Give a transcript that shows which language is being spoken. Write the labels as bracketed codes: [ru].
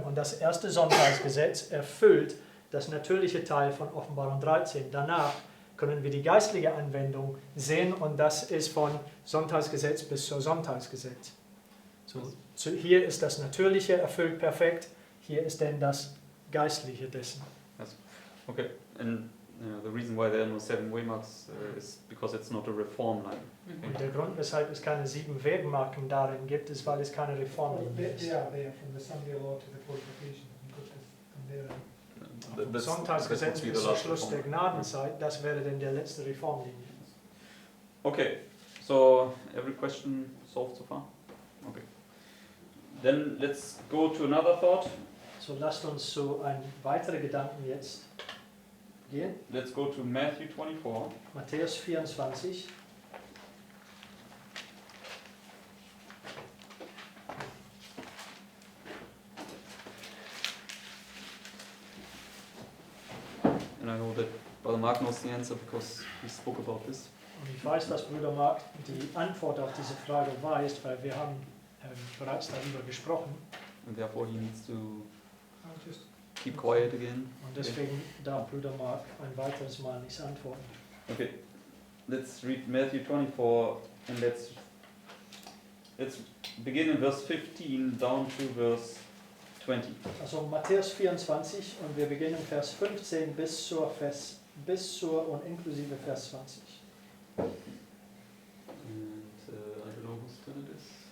[de] Und das erste Sonntagsgesetz erfüllt das natürliche Teil von Offenbarung 13. Danach können wir die geistliche Anwendung sehen und das ist von Sonntagsgesetz bis zur Sonntagsgesetz. So, hier ist das Natürliche erfüllt perfekt, hier ist denn das Geistliche dessen. [en] Yes. Okay. And the reason why there are no 7 waymarks is because it's not a reform line. [de] Und der Grund, weshalb es keine 7 Wegmarken darin gibt, ist, weil es keine Reformlinie ist. [en] They are there from the Sunday law to the qualification. From there. [de] Vom Sonntagsgesetz bis zum Schluss der Gnadenzeit, das wäre denn der letzte Reformlinie. [en] Okay, so every question solved so far? Okay. Then let's go to another thought. [de] So lasst uns zu einem weiteren Gedanken jetzt gehen. [en] Let's go to Matthew 24. [de] Matthäus 24. [en] And I know that Brother Mark knows the answer because he spoke about this. [de] Und ich weiß, dass Bruder Mark die Antwort auf diese Frage weiß, weil wir haben bereits darüber gesprochen. [en] And therefore he needs to I'll just keep quiet again. [de] Und deswegen darf Bruder Mark ein weiteres Mal nicht antworten. [en] Okay, let's read Matthew 24 and let's begin in verse 15 down to verse 20. [de] Also Matthäus 24 und wir beginnen Vers 15 bis zur und inklusive Vers 20. [en] And I don't know whose turn it is.